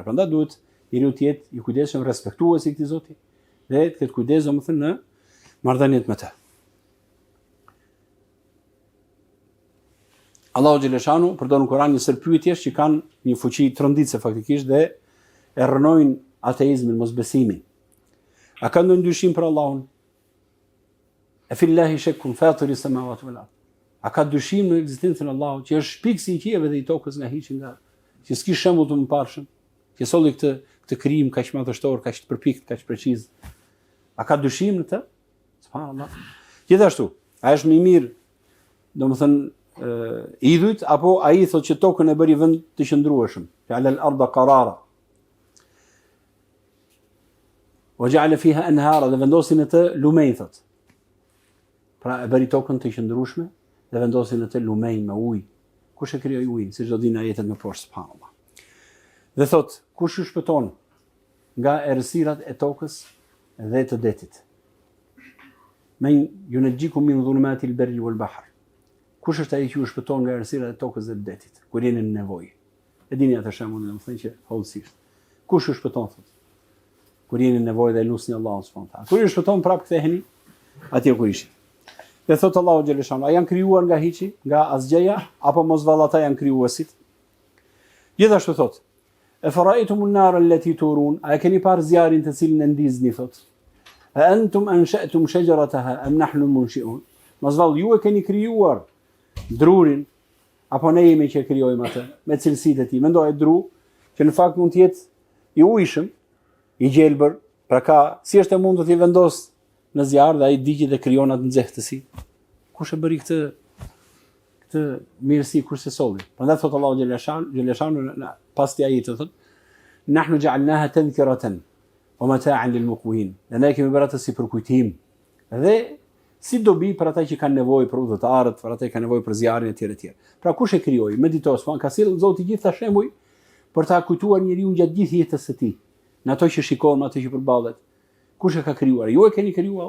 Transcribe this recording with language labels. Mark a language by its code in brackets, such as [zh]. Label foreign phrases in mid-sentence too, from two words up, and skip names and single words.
[sq] Prandaj duhet njeriu të jetë i kujdesshëm, respektues i këtij Zoti dhe të ketë kujdes domethënë në marrëdhëniet me të. [ar] الله جل شأنه [sq] përdor në Kur'an një sër pyetjesh që kanë një fuqi tronditse faktikisht dhe e rrënojnë ateizmin, mosbesimin. A ka ndonjë dyshim për Allahun? [ar] أفي الله شك فاطر السماوات والأرض. [sq] A ka dyshim në ekzistencën e Allahut, që është shpiksi i qiellave dhe i tokës nga hiç nga, që s'ki shembull të mëparshëm, që solli këtë krijim kaq madhështor, kaq të përpikt, kaq preciz. A ka dyshim në të? Subhanallahu. Gjithashtu, a është më i mirë idhujt, apo ai thotë që tokën e bëri vend të qëndrueshëm. [ar] جعل الأرض قرارا وجعل فيها أنهارا, [sq] dhe vendosi në të lumej thot. Pra e bëri tokën të qëndrueshme dhe vendosi në të lumej me ujë. Kush e krijoi ujin? Siç do dinë ajetet më poshtë, subhanallah. Dhe thot, kush ju shpëton nga errësirat e tokës dhe të detit? [ar] من ينجيكم من ظلمات البر والبحر. [sq] Kush është ai që ju shpëton nga errësirat e tokës dhe të detit kur jeni në nevojë? E dini atë shembull, domethënë që hollësisht. Kush ju shpëton thot? Kur jeni në nevojë dhe lusni Allahun [ar] سبحان الله تعالى. [sq] Kur ju shpëton prap ktheheni atje ku ishin. Dhe thot [ar] الله جل شأنه, [sq] a janë krijuar nga hiçi, nga asgjëja, apo mos vallata janë krijuesit? Gjithashtu thot, [ar] أفرأيتم النار التي تورون, [sq] a keni parë zjarin të cilin e ndizni thot? [ar] أأنتم أنشأتم شجرتها أم نحن المنشئون? [sq] Mos vallë ju e keni krijuar drurin, apo ne jemi që krijojmë atë me cilësitë e tij. Mendoj dru që në fakt mund të jetë i ujshëm, i gjelbër, pra ka si është e mundur të vendos në zjarr dhe ai digjet dhe krijon atë nxehtësi. Kush e bëri këtë mirësi, kush e solli? Prandaj thot [ar] الله جل شأنه [sq] pas ti ajetit thot, [ar] نحن جعلناها تذكرة ومتاعا للمقوين. [sq] Ne kemi bërë atë si për kujtim dhe si dobi për ata që kanë nevojë për udhëtarët, për ata që kanë nevojë për zjarrin etj. Pra kush e krijoi? Meditos, ka sill Zoti gjitha shembuj për ta kujtuar njeriu gjatë gjithë jetës së tij. Në ato që shikon, ato që përballet. Kush e ka krijuar? Ju e keni krijuar.